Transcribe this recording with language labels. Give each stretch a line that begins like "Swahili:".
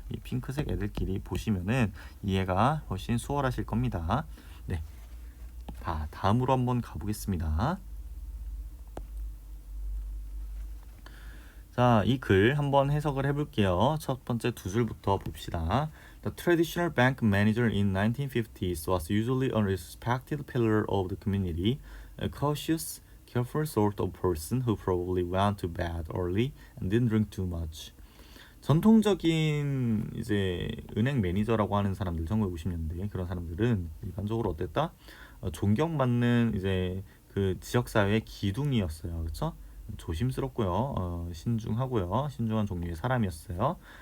Korean: 이 핑크색 애들끼리 보시면은 이해가 훨씬 수월하실 겁니다. 네, 다음으로 한번 가보겠습니다. 자, 이 글 한번 해석을 해볼게요. 첫 번째 두 줄부터 봅시다.
English: The traditional bank manager in 1950s was usually a respected pillar of the community, a cautious, careful sort of person who probably went to bed early and didn't drink too much.
Korean: 전통적인 이제 은행 매니저라고 하는 사람들 1950년대 그런 사람들은 일반적으로 어땠다? 존경받는 이제 그 지역 사회의 기둥이었어요. 그렇죠? 조심스럽고요. 신중한 종류의 사람이었어요.